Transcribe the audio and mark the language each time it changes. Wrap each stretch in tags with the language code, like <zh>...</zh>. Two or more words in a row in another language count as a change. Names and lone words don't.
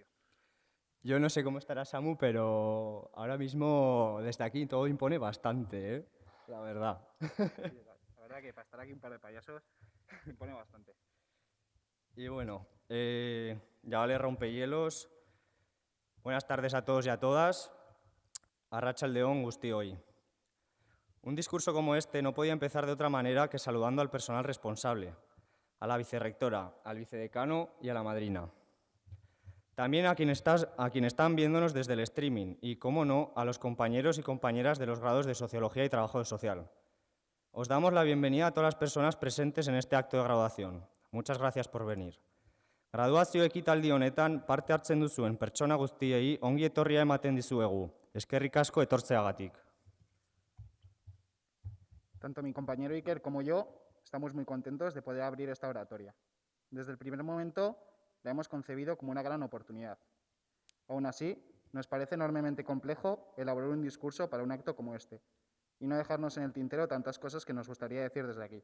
<es>Yo no sé cómo estará Samu, pero ahora mismo desde aquí todo impone bastante, ¿eh? La verdad. Sí, la verdad que para estar aquí un par de payasos me pone bastante. Y bueno, ya vale rompehielos. Buenas tardes a todos y a todas.</es> <eu>Arratsaldeon guztioi.</eu> <es>Un discurso como este no podía empezar de otra manera que saludando al personal responsable, a la vicerrectora, al vicedecano y a la madrina. También a quienes están viéndonos desde el streaming y, cómo no, a los compañeros y compañeras de los grados de Sociología y Trabajo Social. Os damos la bienvenida a todas las personas presentes en este acto de graduación. Muchas gracias por venir.</es> <eu>Graduazio ekitaldi honetan parte hartzen duzuen pertsona guztiei ongi etorria ematen dizuegu. Eskerrik asko etortzeagatik.</eu> <es>Tanto mi compañero Iker como yo estamos muy contentos de poder abrir esta oratoria. Desde el primer momento la hemos concebido como una gran oportunidad. Aún así, nos parece enormemente complejo elaborar un discurso para un acto como este y no dejarnos en el tintero tantas cosas que nos gustaría decir desde aquí.</es>